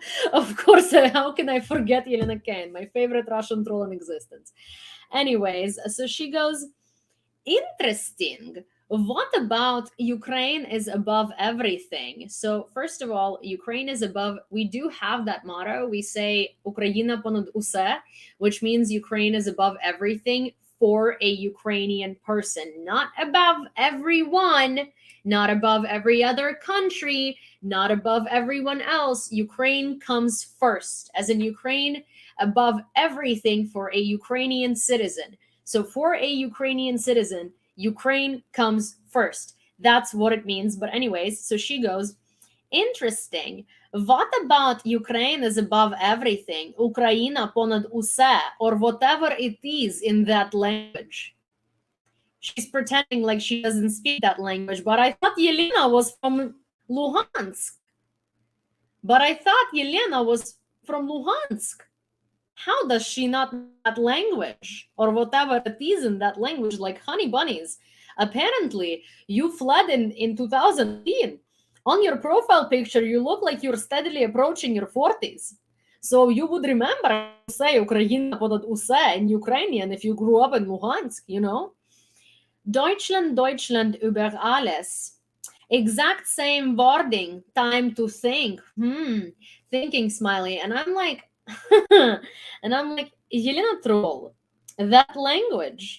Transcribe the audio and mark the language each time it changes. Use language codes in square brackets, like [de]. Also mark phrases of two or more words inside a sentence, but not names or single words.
[en] Of course, how can I forget Yelena Kane, my favorite Russian troll in existence? Anyways, so she goes, interesting. What about Ukraine is above everything? So first of all, Ukraine is above. We do have that motto. We say [uk] Україна понад усе, [en] which means Ukraine is above everything for a Ukrainian person, not above everyone, not above every other country, not above everyone else. Ukraine comes first, as in Ukraine above everything for a Ukrainian citizen. So for a Ukrainian citizen, Ukraine comes first. That's what it means. But anyways, so she goes, interesting. What about Ukraine is above everything? [uk] Україна понад усе, [en] or whatever it is in that language. She's pretending like she doesn't speak that language, but I thought Yelena was from Luhansk. How does she not know that language, or whatever it is in that language, like honey bunnies? Apparently, you fled in 2010. On your profile picture, you look like you're steadily approaching your 40s. So you would remember to say [uk] Ukraina понад усе [en] in Ukrainian if you grew up in Luhansk, you know? [de] Deutschland, Deutschland über alles. [en] Exact same wording, time to think. Thinking smiley. And I'm like, Yelena Troll, that language.